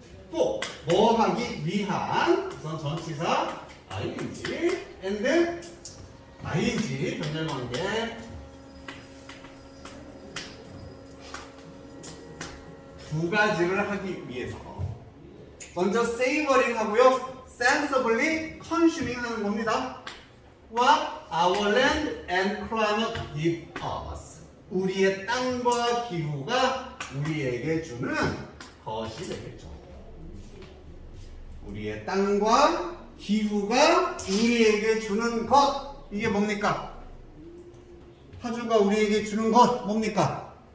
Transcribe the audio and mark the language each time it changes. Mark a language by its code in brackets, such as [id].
[ko] 또, 뭐 하기 위한, 우선 전치사 ing, and ing, 변절관계 두 가지를 하기 위해서 먼저 savoring 하고요, [en] sensibly consuming [ko] 하는 겁니다. [en] What our land and climate give us. [ko] 우리의 땅과 기후가 우리에게 주는 것이 되겠죠. 우리의 땅과 기후가 우리에게 주는 것, 이게 뭡니까? 파주가 우리에게 주는 것 뭡니까?